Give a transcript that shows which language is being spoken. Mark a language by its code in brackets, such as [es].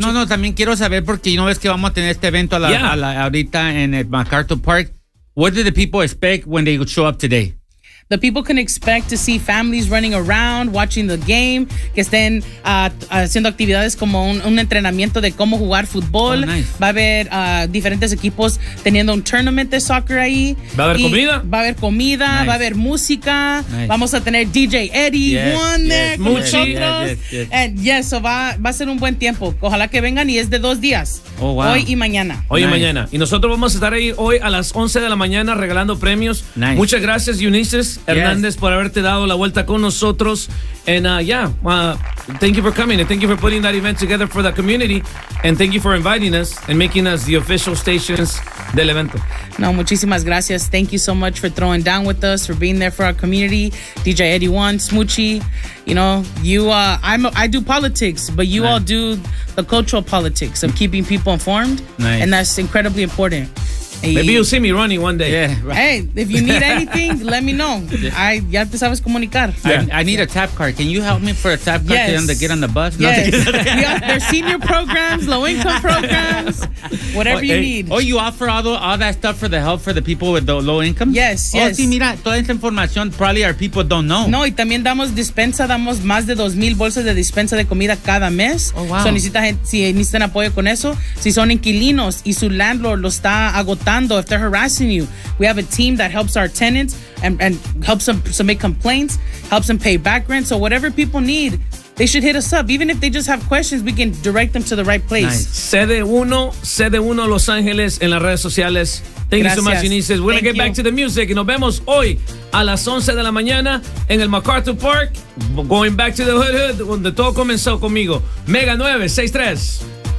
[es] Yeah, no, también quiero saber, porque no ves que vamos a tener este evento ahorita en el MacArthur Park. [en] What do the people expect when they show up today? The people can expect to see families running around, watching the game, [es] que estén haciendo actividades como un entrenamiento de cómo jugar fútbol. [en] Oh, nice. [es] Va a haber diferentes equipos teniendo un tournament de soccer ahí. Va a haber comida, [en] nice. [es] Va a haber música. [en] Nice. [es] Vamos a tener DJ Eddie, Juan, Muchi. Yes, so va a ser un buen tiempo. Ojalá que vengan, y es de 2 días. [en] Oh, wow. [es] Hoy y mañana. Hoy nice. Y mañana. Y nosotros vamos a estar ahí hoy a las 11 de la mañana regalando premios. [en] Nice. [es] Muchas gracias, Eunices. Hernández, por haberte dado la vuelta con nosotros. [en] And thank you for coming and thank you for putting that event together for the community. And thank you for inviting us and making us the official stations del evento. [es] No, muchísimas gracias. [en] Thank you so much for throwing down with us, for being there for our community. DJ Eddie One, Smoochie, you know, I do politics, but you all do the cultural politics of keeping people informed. Nice. And that's incredibly important. Maybe you'll see me running one day. Yeah. Right. Hey, if you need anything, let me know. [es] Ya te sabes comunicar. [en] I need a tap card. Can you help me for a tap card to get on the bus? Yes. There's senior programs, low income programs, whatever you need. Oh, you offer all that stuff for the help for the people with the low income? Yes. [es] Oh, sí, mira, toda esa información [en] probably our people don't know. [es] No, y también damos dispensa, damos más de 2,000 bolsas de dispensa de comida cada mes. [en] Oh, wow. [es] So, necesitan apoyo con eso. Si son inquilinos y su landlord lo está agotando, [en] if they're harassing you, we have a team that helps our tenants and helps them submit complaints, helps them pay back rent. So whatever people need, they should hit us up. Even if they just have questions, we can direct them to the right place. [es] Nice. CD1 Los Angeles en las redes sociales. Thank gracias. [en] You so much, Eunice. We're going to get back to the music. [es] Y nos vemos hoy a las 11 de la mañana en el MacArthur Park. [en] Going back to the hood, [es] donde todo comenzó conmigo. Mega 963.